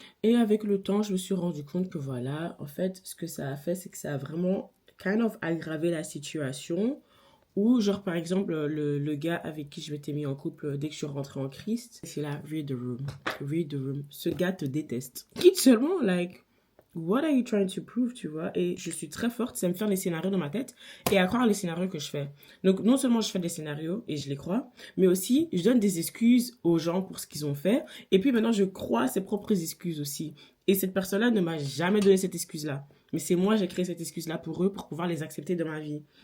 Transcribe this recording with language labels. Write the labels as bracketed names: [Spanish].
[French] Et avec le temps, je me suis rendu compte que voilà, en fait, ce que ça a fait, c'est que ça a vraiment [English] kind of [French] aggravé la situation. Ou genre, par exemple, le gars avec qui je m'étais mis en couple dès que je suis rentrée en Christ, c'est là, [English] read the room. Read the room. [French] Ce gars te déteste. Quitte seulement, [English] like, what are you trying to prove, [French] tu vois? Et je suis très forte, c'est me faire les scénarios dans ma tête et à croire les scénarios que je fais. Donc, non seulement je fais des scénarios et je les crois, mais aussi je donne des excuses aux gens pour ce qu'ils ont fait. Et puis maintenant, je crois ses propres excuses aussi. Et cette personne-là ne m'a jamais donné cette excuse-là. Mais c'est moi, j'ai créé cette excuse-là pour eux, pour pouvoir les accepter dans ma vie.